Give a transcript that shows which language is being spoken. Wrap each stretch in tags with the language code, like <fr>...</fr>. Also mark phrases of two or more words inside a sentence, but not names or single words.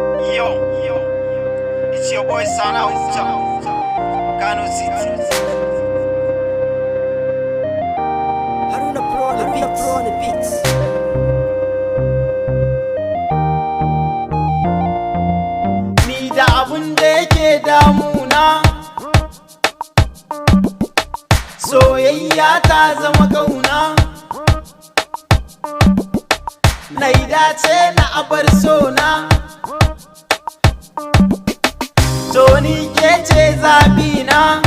<en>Yo, yo, it's your boy Sana Ucha, Kano City. Haruna Pro on the beats.</en> <ha>Ni da abun da yake damuna, soyayya ta zama kauna. Na yi dace na abar sona, to ni ke ce zaɓina.</ha>